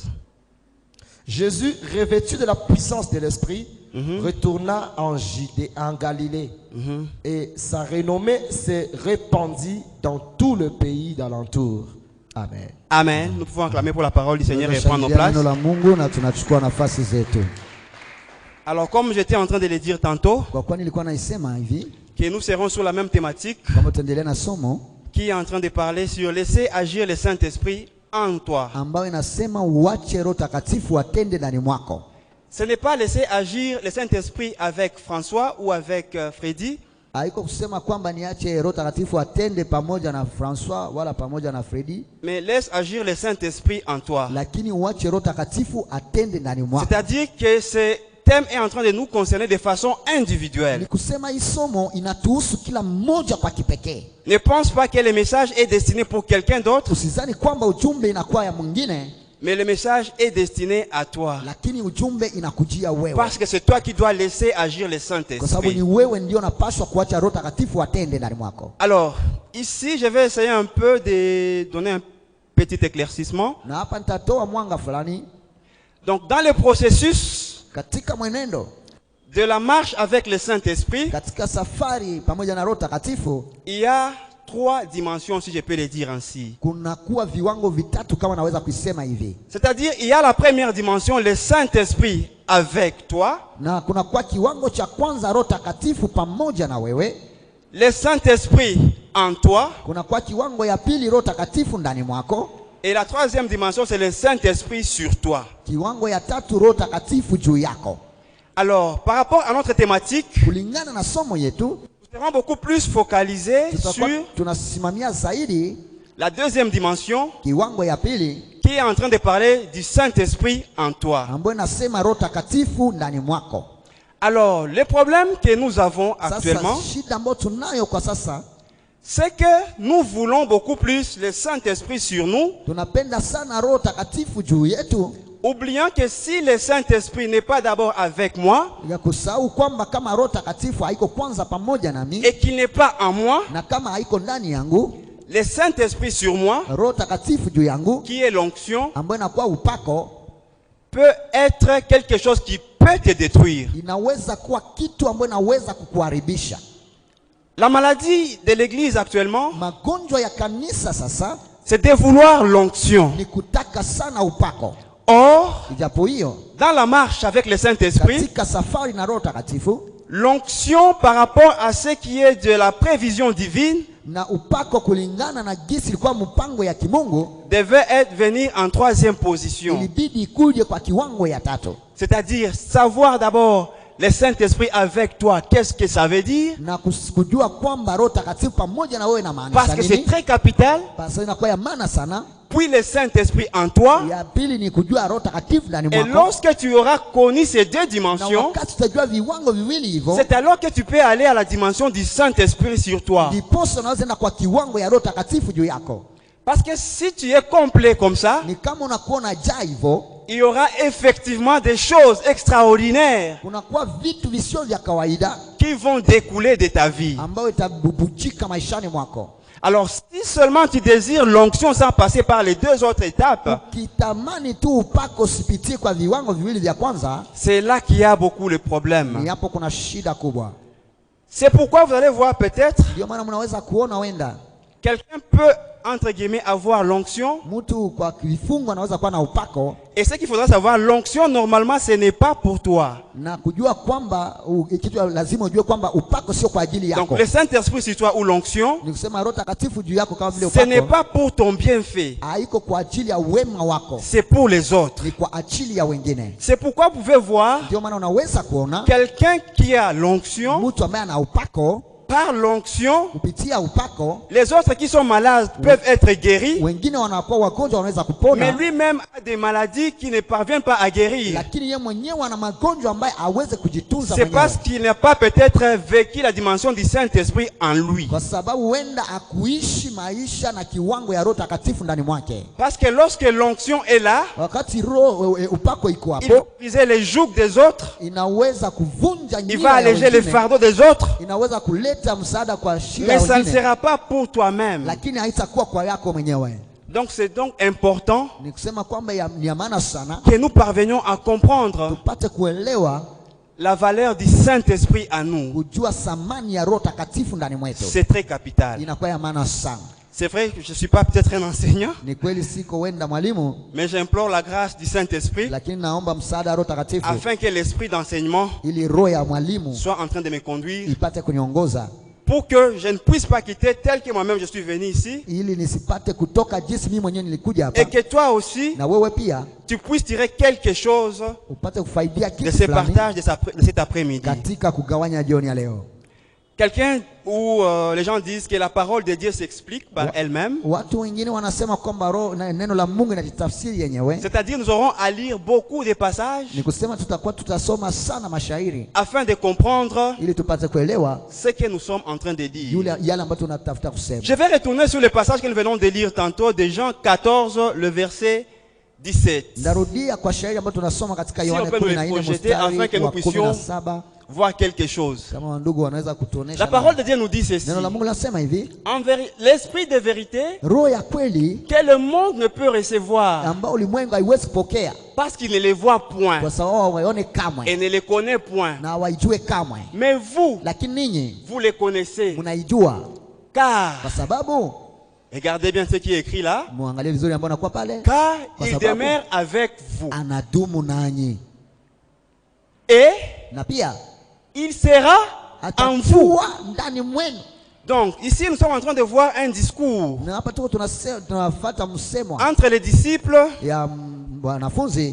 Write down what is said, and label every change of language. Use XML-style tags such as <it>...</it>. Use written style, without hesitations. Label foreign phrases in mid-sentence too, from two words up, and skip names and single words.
<fr>Jésus, revêtu de la puissance de l'Esprit, retourna en Judée, en Galilée, et sa renommée s'est répandue dans tout le pays d'alentour. Amen. Amen. Nous pouvons acclamer pour la parole du Seigneur et prendre nos</fr> <sw>Tunashangilia</sw> <fr>places.</fr> <sw>neno la Mungu na tunachukua nafasi zetu.</sw> <fr>Alors, comme j'étais en train de le dire tantôt,</fr> <sw>Kwa kuwa nilikuwa naisema hivi</sw> <fr>que nous serons sur la même thématique</fr> <sw>kwamba tuendelee na somo</sw> <fr>qui est en train de parler sur laisser agir le Saint-Esprit en toi.</fr> <sw>ambayo inasema uache Roho Takatifu atende ndani mwako.</sw> <fr>Ce n'est pas laisser agir le Saint-Esprit avec François ou avec Freddy,</fr> <sw>Haiko kusema kwamba niache Roho Takatifu atende pamoja na François wala pamoja na Freddy,</sw> <fr>mais laisse agir le Saint-Esprit en toi.</fr> <sw>lakini uache Roho Takatifu atende ndani mwako.</sw> <fr>C'est-à-dire que c'est thème est en train de nous concerner de façon</fr> <sw>Ni</sw> <fr>individuelle.</fr> <sw>kusema hii somo inatuhusu kila mmoja kwa kipekee.</sw> <fr>Ne pense pas que le message est destiné pour quelqu'un d'autre,</fr> <sw>Usizani kwamba ujumbe inakuwa ya mwingine,</sw> <fr>mais le message est destiné à toi.</fr> <sw>lakini ujumbe inakujia wewe.</sw> <fr>Parce que c'est toi qui dois laisser agir le</fr> <sw>Kwa sababu ni</sw> <fr>Saint-Esprit.</fr> <sw>wewe ndio unapaswa kuacha Roho Takatifu atende ndani mwako.</sw> <fr>Alors, ici, je vais essayer un peu de donner un petit éclaircissement.</fr> <sw>Na hapa nitatoa mwanga fulani</sw> <fr>Donc, dans le processus</fr> <sw>katika mwenendo,</sw> <fr>de la marche avec le Saint-Esprit,</fr> <sw>katika safari pamoja na Roho Takatifu,</sw> <fr>il y a 3 dimensions, si je peux le dire ainsi.</fr> <sw>kuna kuwa viwango vitatu kama naweza kuisema hivi.</sw> <fr>C'est-à-dire, il y a la première dimension, le Saint-Esprit avec toi.</fr> <sw>Na kuna kuwa kiwango cha kwanza Roho Takatifu pamoja na wewe.</sw> <fr>Le Saint-Esprit en toi.</fr> <sw>Kuna kuwa kiwango ya pili Roho Takatifu ndani mwako.</sw> <fr>Et la troisième dimension, c'est le Saint-Esprit sur toi.</fr> <sw>Kiwango ya tatu Roho Takatifu juu yako.</sw> <fr>Alors, par rapport à notre thématique,</fr> <sw>Kulingana na somo yetu,</sw> <fr>nous serons beaucoup plus focalisés</fr> <sw>tutakuwa</sw> <fr>sur</fr> <sw>tunasimamia zaidi</sw> <fr>la deuxième dimension</fr> <sw>kiwango ya pili</sw> <fr>qui est en train de parler du Saint-Esprit en toi.</fr> <sw>ambayo nasema Roho Takatifu ndani mwako.</sw> <fr>Alors, le problème que nous avons actuellement,</fr> <sw>Sasa shida ambayo tunayo kwa sasa,</sw> <fr>c'est que nous voulons beaucoup plus le Saint-Esprit sur nous,</fr> <sw>tunapenda sana Roho Takatifu juu yetu,</sw> <fr>oubliant que si le Saint-Esprit n'est pas d'abord avec moi</fr> <sw>ya kusahau kwamba kama Roho Takatifu haiko kwanza pamoja nami</sw> <fr>et qu'il n'est pas en moi,</fr> <sw>na kama haiko ndani yangu,</sw> <fr>le Saint-Esprit sur moi,</fr> <sw>Roho Takatifu juu yangu</sw> <fr>qui est l'onction,</fr> <sw>ambayo inakuwa upako,</sw> <fr>peut être quelque chose qui peut te détruire.</fr> <sw>inaweza kuwa kitu ambayo inaweza kukuharibisha.</sw> <fr>La maladie de l'Église actuellement,</fr> <sw>Magonjwa ya kanisa sasa</sw> <fr>c'est de vouloir l'onction.</fr> <sw>ni kutaka sana upako.</sw> <fr>Or,</fr> <sw>Ijapo hiyo</sw> <fr>dans la marche avec le Saint-Esprit,</fr> <sw>katika safari na Roho Takatifu</sw> <fr>l'onction par rapport à ce qui est de la prévision divine</fr> <sw>na upako kulingana na gisi ilikuwa mpango ya kimungu,</sw> <fr>devait être venir en troisième position.</fr> <sw>ilibidi ikuje kwa kiwango ya tatu.</sw> <fr>C'est-à-dire savoir d'abord le Saint-Esprit avec toi, qu'est-ce que ça veut dire?</fr> <sw>Na kujua kwamba Roho Takatifu pamoja na wewe na</sw> <fr>Parce</fr> <sw>maanisha</sw> <fr>que c'est</fr> <sw>nini,</sw> <fr>très capital.</fr> <sw>basi inakuwa ya maana sana.</sw> <fr>Puis le Saint-Esprit en toi.</fr> <sw>Ya pili ni kujua Roho Takatifu ndani</sw> <fr>Et</fr> <sw>mwako,</sw> <fr>lorsque tu auras connu ces deux</fr> <sw>na</sw> <fr>dimensions,</fr> <sw>wakati utajua viwango viwili hivyo,</sw> <fr>c'est alors que tu peux aller à la dimension du Saint-Esprit sur toi.</fr> <sw>ndiposa unaweza enda kwa kiwango ya Roho Takatifu juu yako.</sw> <fr>Parce que si tu es complet comme ça,</fr> <sw>Ni kama unakuona jaa hivyo,</sw> <fr>il y aura effectivement des choses extraordinaires</fr> <sw>kunakuwa vitu visio vya kawaida</sw> <fr>qui vont découler de ta vie.</fr> <sw>ambayo itabubujika maishani mwako.</sw> <fr>Alors, si seulement tu désires l'onction sans passer par les deux autres étapes,</fr> <sw>Ukitamani tu upako usipitie kwa viwango viwili vya kwanza,</sw> <fr>c'est là qu'il y a beaucoup de problèmes.</fr> <sw>ni hapo kuna shida kubwa.</sw> <fr>C'est pourquoi vous allez voir peut-être,</fr> <sw>Ndio maana mnaweza kuona wenda</sw> <fr>quelqu'un peut, entre guillemets, avoir l'onction.</fr> <sw>mtu kwa kifungo anaweza kuwa na upako</sw> <fr>Et ce qu'il faudra savoir, l'onction, normalement, ce n'est pas pour toi.</fr> <sw>na kujua kwamba kitu lazima ujue kwamba upako sio kwa ajili</sw> <fr>Donc,</fr> <sw>yako.</sw> <fr>le Saint-Esprit sur toi ou l'onction,</fr> <sw>Ni kusema Roho Takatifu juu yako kama vile</sw> <fr>ce n'est</fr> <sw>upako</sw> <fr>pas pour ton bienfait.</fr> <sw>haiko kwa ajili ya wema wako,</sw> <fr>C'est pour les autres.</fr> <sw>ni kwa ajili ya wengine.</sw> <fr>C'est pourquoi vous pouvez voir</fr> <sw>Ndio maana unaweza kuona</sw> <fr>quelqu'un qui a l'onction,</fr> <sw>mtu ambaye ana upako,</sw> <fr>par l'onction,</fr> <sw>kupitia upako</sw> <fr>les autres qui sont malades peuvent être guéris,</fr> <sw>wengine wanakuwa wagonjwa wanaweza</sw> <fr>mais</fr> <sw>kupona,</sw> <fr>lui-même a des maladies qui ne parviennent pas à guérir.</fr> <sw>lakini yeye mwenyewe ana magonjwa ambaye aweze kujitunza</sw> <fr>C'est</fr> <sw>mwenyewe,</sw> <fr>parce qu'il n'a pas peut-être vécu la dimension du Saint-Esprit en lui.</fr> <sw>kwa sababu huenda akuishi maisha na kiwango ya Roho Takatifu ndani mwake.</sw> <fr>Parce que lorsque l'onction est là,</fr> <sw>Wakati roho upako iko</sw> <fr>il va</fr> <sw>hapo,</sw> <fr>briser les jougs des autres,</fr> <sw>inaweza kuvunja</sw> <fr>il</fr> <sw>njia</sw> <fr>va</fr> <sw>ya</sw> <fr>alléger les</fr> <sw>wengine,</sw> <fr>fardeaux des autres,</fr> <sw>inaweza kuleta msaada kwa shida</sw> <fr>mais</fr> <sw>ya</sw> <fr>ça ne</fr> <sw>wengine,</sw> <fr>sera pas pour toi-même.</fr> <sw>lakini haitakuwa kwa yako mwenyewe.</sw> <fr>Donc c'est donc important</fr> <sw>Ni kusema kwamba ni ya maana sana</sw> <fr>que nous parvenions à comprendre</fr> <sw>tupate kuelewa,</sw> <fr>la valeur du Saint-Esprit à nous.</fr> <sw>kujua thamani ya Roho Takatifu ndani mwetu,</sw> <fr>C'est très capital.</fr> <sw>inakuwa ya maana sana.</sw> <fr>C'est vrai que je ne suis pas peut-être un enseignant,</fr> <sw>Ni kweli siko wenda mwalimu,</sw> <fr>mais j'implore la grâce du Saint-Esprit</fr> <sw>lakini naomba msaada wa Roho Takatifu</sw> <fr>afin que l'esprit d'enseignement</fr> <sw>ili roho ya mwalimu</sw> <fr>soit en train de me conduire</fr> <sw>ipate kuniongoza,</sw> <fr>pour que je ne puisse pas quitter tel que moi-même je suis venu ici</fr> <sw>ili nisipate kutoka jinsi mimi mwenyewe nilikuja hapa,</sw> <fr>et que toi aussi</fr> <sw>na wewe pia</sw> <fr>tu puisses tirer quelque chose</fr> <sw>upate kufaidia</sw> <fr>de</fr> <sw>kitu</sw> <fr>ce</fr> <sw>fulani</sw> <fr>partage de cet après-midi.</fr> <sw>katika kugawanya jioni ya leo.</sw> <fr>quelqu'un où les gens disent que la parole de Dieu s'explique par elle-même.</fr> <sw>Watu wengine wanasema kwamba neno la Mungu linajitafsiri yenyewe.</sw> <fr>C'est-à-dire nous aurons à lire beaucoup de passages</fr> <sw>Ni kusema tutakuwa tutasoma sana mashairi</sw> <fr>afin de comprendre</fr> <sw>ili tupate kuelewa</sw> <fr>ce que nous sommes en train de dire.</fr> <sw>yale ambayo tunatafuta kusema.</sw> <fr>Je vais retourner sur le passage que nous venons de lire tantôt de Jean 14, le verset 17.</fr> <sw>Ndarudia kwa shairi ambayo tunasoma katika</sw> <fr>Si</fr> <sw>Yohana</sw> <fr>on peut nous les</fr> <sw>14</sw> <fr>projeter afin que</fr> <sw>mstari</sw> <fr>nous</fr> <sw>wa</sw> <fr>puissions</fr> <sw>17.</sw> <fr>Voir quelque chose.</fr> <sw>Kama ndugu wanaweza kutuonesha.</sw> <fr>La parole de Dieu nous dit ceci.</fr> <sw>Neno la Mungu linasema hivi.</sw> <fr>L'esprit de vérité</fr> <sw>Roho ya kweli</sw> <fr>que le monde ne peut recevoir</fr> <sw>ambao ulimwengu haiwezi kupokea</sw> <fr>parce qu'il ne les voit point</fr> <sw>kwa sababu hawaione</sw> <fr>et</fr> <sw>kamwe</sw> <fr>ne les connaît point.</fr> <sw>na hawaijue kamwe.</sw> <fr>Mais vous,</fr> <sw>Lakini ninyi</sw> <fr>vous les connaissez.</fr> <sw>mnaijua</sw> <fr>Car,</fr> <sw>kwa sababu</sw> <fr>regardez bien ce qui est écrit là.</fr> <sw>muangalie vizuri ambao nakuwa pale.</sw> <fr>Car</fr> <sw>Kwa</sw> <fr>il</fr> <sw>sababu</sw> <fr>demeure avec vous.</fr> <sw>anadumu nanyi</sw> <fr>Et</fr> <sw>na pia</sw> <fr>il sera en vous.</fr> <sw>atakuwa ndani mwenu.</sw> <fr>Donc, ici, nous sommes en train de voir un discours</fr> <sw>Na hapa tuko tunafuata msemo</sw> <fr>entre les disciples</fr> <sw>ya wanafunzi</sw>